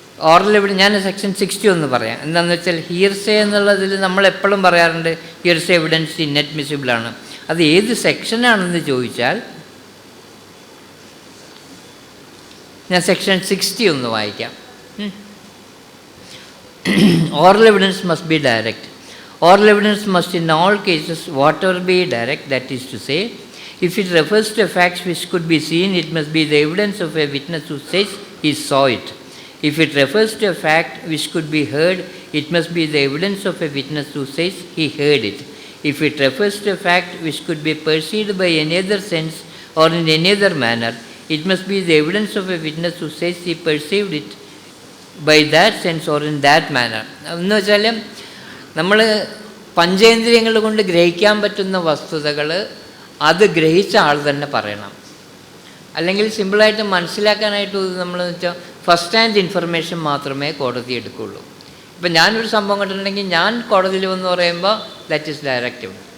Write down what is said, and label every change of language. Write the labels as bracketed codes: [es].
[ml] Oral evidence ഞാൻ section 60 ഒന്ന് പറയാം. എന്താണെന്ന് വെച്ചാൽ ഹിയർസേ എന്നുള്ളതിൽ നമ്മൾ എപ്പോഴും പറയാറുണ്ട് ഹിയർസേ എവിഡൻസ് ഇൻഅഡ്മിസിബിളാണ്. അത് ഏത് സെക്ഷനാണെന്ന് ചോദിച്ചാൽ ഞാൻ സെക്ഷൻ 60 ഒന്ന് വായിക്കാം. [en] Oral evidence must be direct. Oral evidence must in all cases whatever be direct, that is to say, if it refers to facts which could be seen, it must be the evidence of a witness who says he saw it. If it refers to a fact which could be heard, it must be the evidence of a witness who says he heard it. If it refers to a fact which could be perceived by any other sense or in any other manner, it must be the evidence of a witness who says he perceived it by that sense or in that manner. [ml] എന്ന് വെച്ചാൽ നമ്മൾ പഞ്ചേന്ദ്രിയങ്ങൾ കൊണ്ട് ഗ്രഹിക്കാൻ പറ്റുന്ന വസ്തുതകൾ അത് ഗ്രഹിച്ച ആൾ തന്നെ പറയണം. അല്ലെങ്കിൽ സിമ്പിളായിട്ട് മനസ്സിലാക്കാനായിട്ട് നമ്മൾ വെച്ചാൽ ഫസ്റ്റ് ഹാൻഡ് ഇൻഫർമേഷൻ മാത്രമേ കോടതി എടുക്കുകയുള്ളൂ. ഇപ്പം ഞാനൊരു സംഭവം കണ്ടിട്ടുണ്ടെങ്കിൽ ഞാൻ കോടതിയിൽ വന്ന് പറയുമ്പോൾ [en] That is direct.